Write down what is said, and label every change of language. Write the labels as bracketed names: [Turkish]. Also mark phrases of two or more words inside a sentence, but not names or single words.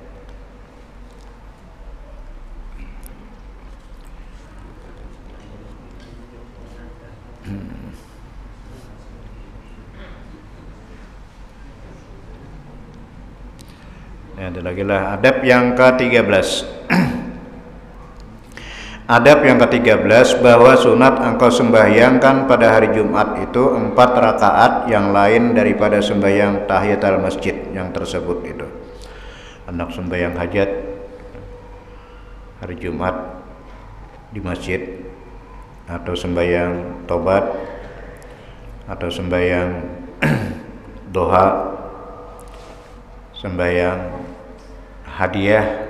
[Malay] Ada lagi lah adab yang ke-13. Adab yang ke-13 bahwa sunat engkau sembahyangkan pada hari Jumat itu 4 rakaat yang lain daripada sembahyang tahiyatul masjid yang tersebut itu. Anak sembahyang hajat hari Jumat di masjid, atau sembahyang tobat, atau sembahyang doha, sembahyang hadiah.